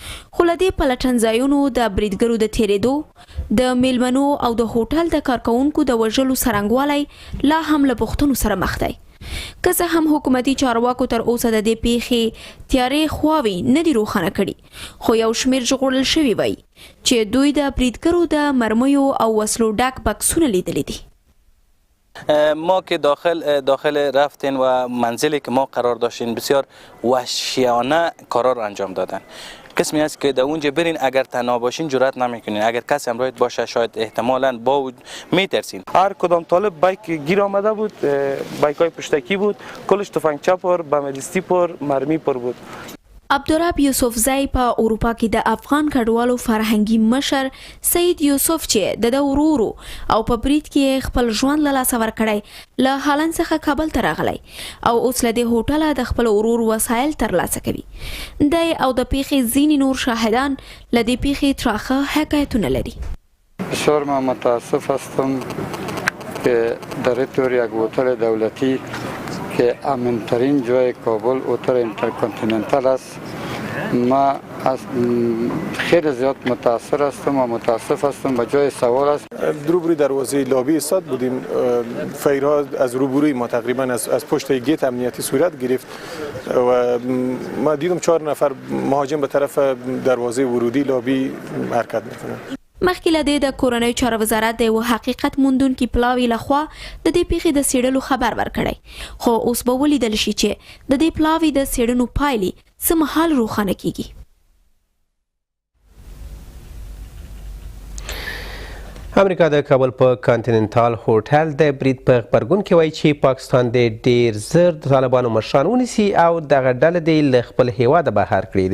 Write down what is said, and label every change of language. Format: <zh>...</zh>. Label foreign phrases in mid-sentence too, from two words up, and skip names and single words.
<ps>خو له دې پلټنځایونو د بریدګرو د تېرېدو د میلمنو او د هوټل د کارکوونکو د وژلو څرنګوالی لا هم له پوښتنو سره مخ دی. که څه هم حکومتي چارواکو تر اوسه د دې پیښې تیارې خواوې نه دي روښانه کړي، خو یو شمېر ژغورل شوي وایي چې دوی د بریدګرو د مرمیو او وسلو ډک بکسونه لیدلی دي.</ps> <fa>ما که داخل رفتیم و منزلی که ما قرار داشتیم بسیار وحشیانه کارا رو انجام دادن. قسمی است که در اونجا برین اگر تنها باشین جرأت نمیکنین، اگر کسی همراهت باشه شاید احتمالاً با میترسین. هر کدام طالب بایک گیر آمده بود، بایک های پشتکی بود، کلش تفنگچه پر، بمدستی پر، مرمی پر بود.</fa> <ps>عبدالرب یوسفزی په اروپا کې د افغان کډوالو فرهنګي مشر سید یوسف چې د ورورو او په برید کې خپل ژوند له لاسه ورکړی له هالند څخه کابل ته راغلی او اوس له دې هوټله د خپل ورور وسایل ترلاسه کوي. دی او د پیښې ځینې نور شاهدان له دې پیښې تراخه حکایتونه لري.</ps> <fa>بسیار من متاسف هستم که در طور یک هتل دولتی که امن‌ترین جای کابل هتل اینترکانتیننتال است، ما خیلی زیاد متاثر هستم و متاسف هستم. به جای سوال است روبروی دروازه لابی ایستاد بودیم. فیرها از روبروی ما تقریبا از پشت گیت امنیتی صورت گرفت و ما دیدم 4 نفر مهاجم به طرف دروازه ورودی لابی حرکت میکنن.</fa> <ps>مخکې له دې د کورنیو چارو وزارت د یو حقیقت موندونکي پلاوي لخوا د دې پیښې د څېړلو خبر ورکړی، خو اوس به ولیدل شي چې د دې پلاوي د څېړنو پایلې څه مهال روښانه کیږي. امریکا د کابل په کانټیننټال هوټل د برید په غبرګون کې وایي چې پاکستان د ډیر زر د طالبانو مشران ونیسي او دغه ډله دې له خپل هیواده بهر کړي.</ps>